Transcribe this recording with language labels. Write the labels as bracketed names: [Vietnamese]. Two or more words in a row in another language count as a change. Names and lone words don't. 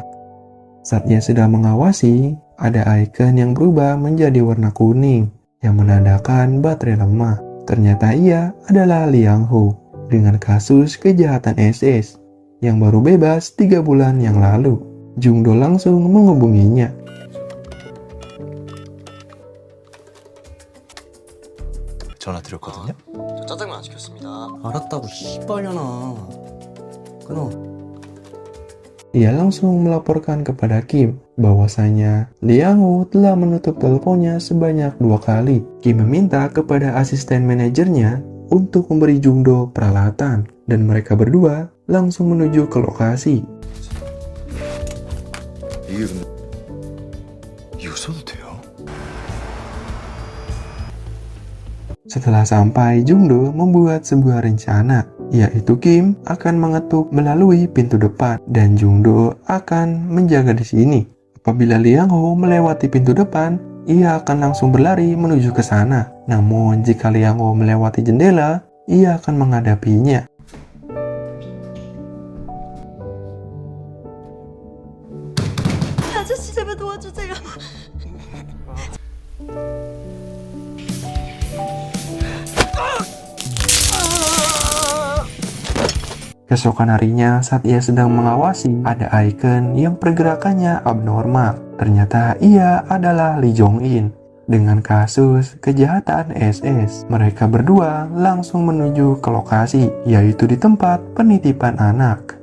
[Indonesian] Saat ia sudah mengawasi, ada icon yang berubah menjadi warna kuning yang menandakan baterai lemah. Ternyata ia adalah Liang Ho dengan kasus kejahatan SS yang baru bebas 3 bulan yang lalu. Jungdo langsung menghubunginya. [Korean] 전화 드렸거든요. 저 짜장면 안 시켰습니다. 알았다고 씨발려나. 끊어. [Indonesian] Ia langsung melaporkan kepada Kim bahwasanya Liang Ho telah menutup teleponnya sebanyak 2 kali. Kim meminta kepada asisten manajernya untuk memberi Jungdo peralatan dan mereka berdua langsung menuju ke lokasi. [Korean] 이거 써도 돼요? [Indonesian] Setelah sampai, Jungdo membuat sebuah rencana, yaitu Kim akan mengetuk melalui pintu depan dan Jungdo akan menjaga di sini. Apabila Liang Ho melewati pintu depan, ia akan langsung berlari menuju ke sana. Namun jika Liang Ho melewati jendela, ia akan menghadapinya. [Korean] 아저씨 제발 도와주세요. [Indonesian] Keesokan harinya saat ia sedang mengawasi, ada icon yang pergerakannya abnormal. Ternyata ia adalah Lee Jong-in. Dengan kasus kejahatan SS, mereka berdua langsung menuju ke lokasi, yaitu di tempat penitipan anak.